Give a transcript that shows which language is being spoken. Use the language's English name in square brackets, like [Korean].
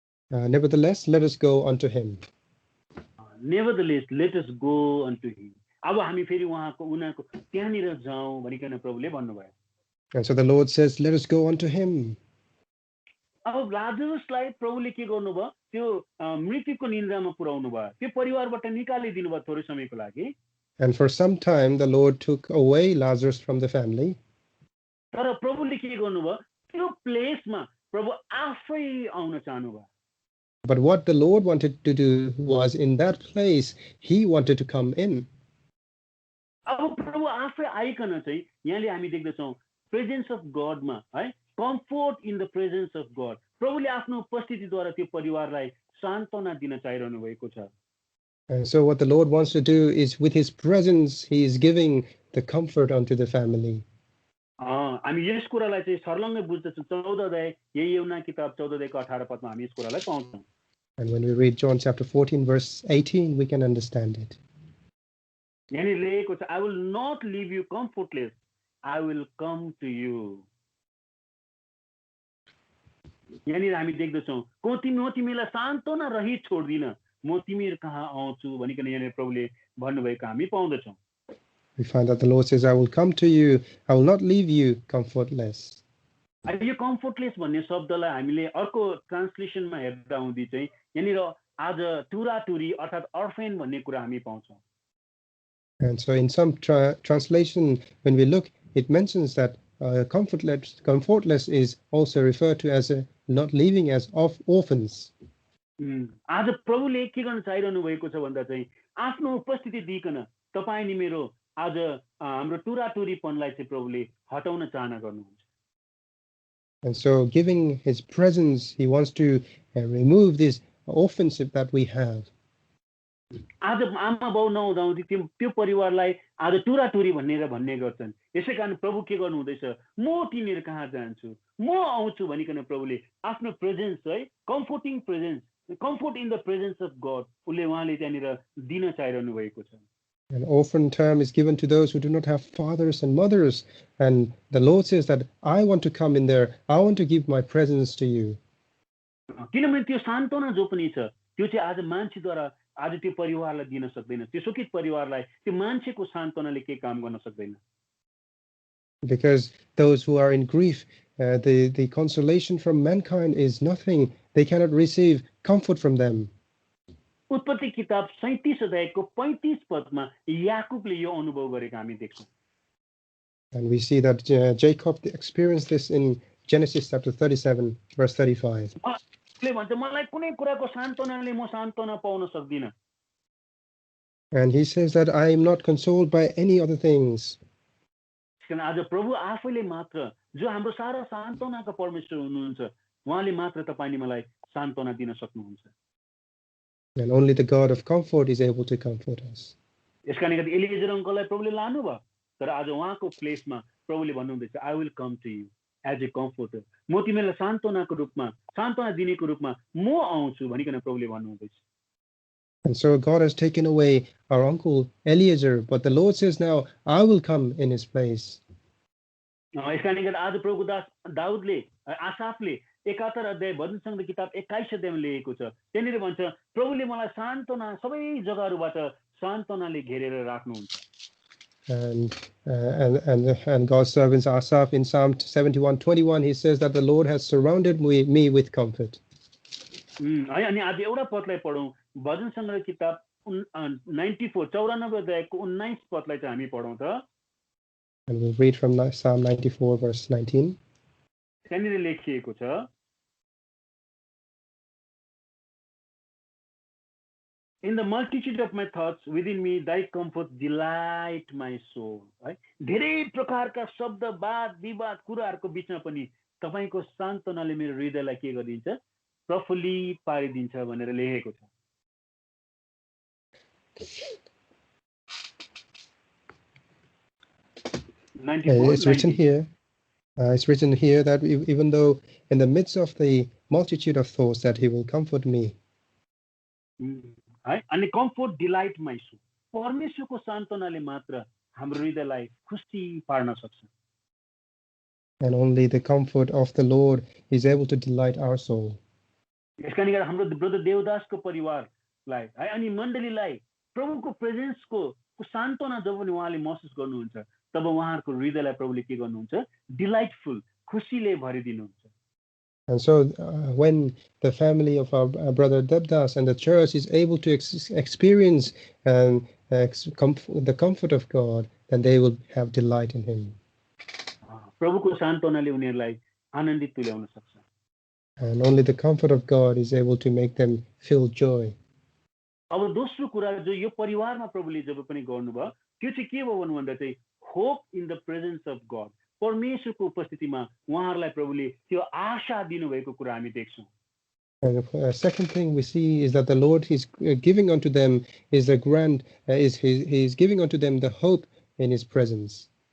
[English] Nevertheless, let us go unto him. Nevertheless, let us go unto him. [Nepali] अब हामी फेरि उनीहरूको त्यहाँनिर जाउँ भनिकन प्रभुले भन्नुभयो. [English] And so the Lord says, let us go unto him. [Nepali] अब लाजरसलाई प्रभुले के गर्नुभयो, त्यो मृत्युको निन्द्रामा पुर्याउनु भयो, त्यो परिवारबाट निकालिदिनु भयो थोरै समयको लागि. [English] And for some time the Lord took away Lazarus from the family. [Nepali] तर प्रभुले के गर्नुभयो, त्यो प्लेसमा प्रभु आफै आउन चाहनुभयो. [English] But what the Lord wanted to do was, in that place, he wanted to come in. [Nepali] अब प्रभु आफै आइकन चाहिँ यहाँले हामी देख्दछौँ प्रेजेन्स अफ गडमा है, [English] Comfort in the presence of God. [Nepali] प्रभुले आफ्नो उपस्थितिद्वारा त्यो परिवारलाई सान्त्वना दिन चाहिरहनु भएको छ. [English] And so what the Lord wants to do is, with his presence, he is giving the comfort unto the family. [Nepali] हामी यस कुरालाई चाहिँ सर्लङ्गै बुझ्दछौँ. 14 अध्याय यही यूहन्ना किताब 14 अध्यायको 18 पदमा हामी यस कुरालाई पाउँछौँ. [English] And when we read John chapter 14 verse 18, we can understand it. [Nepali] यहाँनिर लेखेको छ, [English] I will not leave you comfortless, I will come to you. [Nepali] यहाँनिर हामी देख्दछौँ म तिमीलाई सान्त्वना रहित छोड्दिन, म तिमीहरू कहाँ आउँछु भनिकन यहाँनिर प्रभुले भन्नुभएको हामी पाउँदछौँ. [English] We find that the Lord says, I will come to you, I will not leave you comfortless. [Nepali] यो कम्फोर्टलेस भन्ने शब्दलाई हामीले अर्को ट्रान्सलेसनमा हेर्दा हुँदी चाहिँ यहाँनिर आज टुराटुरी अर्थात् अर्फेन भन्ने कुरा हामी पाउँछौँ. [English] And so in some translation, when we look, it mentions that comfortless is also referred to as not leaving as orphans. [Nepali] आज प्रभुले के गर्न चाहिरहनु भएको छ भन्दा चाहिँ आफ्नो उपस्थिति दिइकन तपाईँ नि मेरो आज हाम्रो टुराटुरीपनलाई चाहिँ प्रभुले हटाउन चाहना गर्नुहुन्छ. [English] And so giving his presence, he wants to remove this orphanship that we have. [Nepali] आज आमा बाउ नहुँदाहुँदी त्यो परिवारलाई आज टुराटुरी भन्ने गर्छन्. यसै कारण प्रभु के गर्नु हुँदैछ, म तिमीहरू कहाँ जान्छु, म आउँछु भनिकन प्रभुले आफ्नो प्रेजेन्स है, कम्फोर्टिङ presence, [English] comfort in the presence of God [Nepali] उहाँले त्यहाँनिर दिन चाहिरहनु भएको छ. [English] An orphan term is given to those who do not have fathers and mothers. And the Lord says that I want to come in there. I want to give my presence to you. [Nepali] किनभने त्यो सान्त्वना जो पनि छ त्यो चाहिँ आज मान्छेद्वारा आज त्यो परिवारलाई दिन सक्दैन. त्यो शोकित परिवारलाई त्यो मान्छेको सान्त्वनाले के काम गर्न सक्दैन. [English] Because those who are in grief, the consolation from mankind is nothing. They cannot receive comfort from them. [Nepali] उत्पत्ति किताब 37 अध्यायको 35 पदमा याकूबले यो अनुभव गरेको हामी देख्छौँ. [English] And we see that Jacob experienced this in Genesis chapter 37 verse 35. [Nepali] ले भन्छ मलाई कुनै कुराको सान्त्वनाले म सान्त्वना पाउन सक्दिन. [English] And he says that I am not consoled by any other things. [Nepali] किन आज प्रभु आफैले मात्र जो हाम्रो सारा सान्त्वनाका परमेश्वर हुनुहुन्छ, उहाँले मात्र तपाईले मलाई सान्त्वना दिन सक्नुहुन्छ. [English] And only the God of comfort is able to comfort us. [Nepali] यसकारणले गर्दा एलिएजर अंकललाई प्रभुले लानु भयो, तर आज उहाँको प्लेसमा प्रभुले भन्नुहुँदैछ [English] I will come to you as a comforter. [Nepali] म तिमीलाई सान्त्वनाको रूपमा, सान्त्वना दिनेको रूपमा म आउँछु भनिकन प्रभुले भन्नुहुँदैछ. [English] And so God has taken away our uncle Eliezer, but the Lord says now, I will come in his place. [Nepali] यसकारणले गर्दा आज प्रभुको दास दाउदले, आसाफले 71 अध्याय भजन सङ्गीत किताब 21 अध्यायमा लेखेको छ. त्यहाँनिर भन्छ प्रभुले मलाई सान्त्वना सबै जग्गाहरूबाट सान्त्वनाले घेरेर राख्नुहुन्छ. [English] And God's servants Asaph in Psalm 71:21 he says that the Lord has surrounded me with comfort. [Nepali] है अनि आज एउटा पदलाई पढौँ. भजन सङ्गीत किताब 94 अध्यायको 19 पदलाई चाहिँ हामी पढौँ त. [English] And we'll read from Psalm 94 verse 19. [Nepali] त्यहाँनिर लेखिएको छ, [English] In the multitude of my thoughts within me thy comfort delight my soul. [Nepali] है धेरै प्रकारका शब्द वाद विवाद कुराहरूको बीचमा पनि तपाईको सान्त्वनाले मेरो हृदयलाई के गरिदिन्छ, प्रफुल्लित पारिदिन्छ भनेर लेखेको छ। [English] It's written here. It's written here that even though in the midst of the multitude of thoughts that he will comfort me. [Nepali] है अनि कम्फोर्ट डिलाइटमा छु परमेश्वरको सान्त्वनाले मात्र हाम्रो हृदयलाई खुसी पार्न सक्छ। [English] And only the comfort of the Lord is able to delight our soul. [Nepali] यसकारण गर्दा हाम्रो ब्रदर देवदासको परिवारलाई है अनि मण्डलीलाई प्रभुको प्रेजेन्सको सान्त्वना जब पनि उहाँले महसुस गर्नुहुन्छ तब उहाँहरूको हृदयलाई प्रभुले के गर्नुहुन्छ डिलाइटफुल खुसीले भरिदिनुहुन्छ। [English] And so when the family of our brother Devdas and the church is able to experience the comfort of God, then they will have delight in him. [Nepali] प्रभुको सान्त्वनाले उनीहरूलाई आनन्दित तुल्याउन सक्छ। [English] And only the comfort of God is able to make them feel joy. [Nepali] अब दोस्रो कुरा जो यो परिवारमा प्रभुले जब पनि गर्नुभयो त्यो चाहिँ के भयो भन्दा चाहिँ [English] hope in the presence of God [Nepali] परमेश्वरको उपस्थितिमा उहाँहरूलाई प्रभुले त्यो आशा दिनुभएको कुरा हामी देख्छौँ। [English] And the second thing we see is that the Lord is giving unto them is a grand he is giving unto them the hope in his presence.